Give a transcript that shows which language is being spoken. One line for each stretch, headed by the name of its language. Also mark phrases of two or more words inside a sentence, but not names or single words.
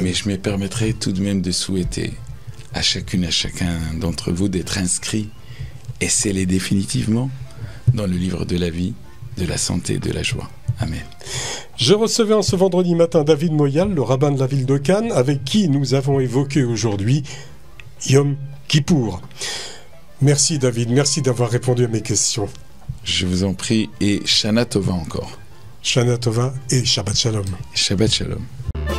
French: Mais je me permettrai tout de même de souhaiter à chacune, à chacun d'entre vous d'être inscrit et scellé définitivement dans le livre de la vie, de la santé et de la joie. Amen. Je recevais en ce vendredi matin David Moyal, le rabbin de la ville de Cannes, avec qui nous avons évoqué aujourd'hui Yom Kippour. Merci David, merci d'avoir répondu à mes questions. Je vous en prie et
Hebrew: שנה טובה
French: encore.
Hebrew: שנה טובה ושבת שלום. שבת שלום.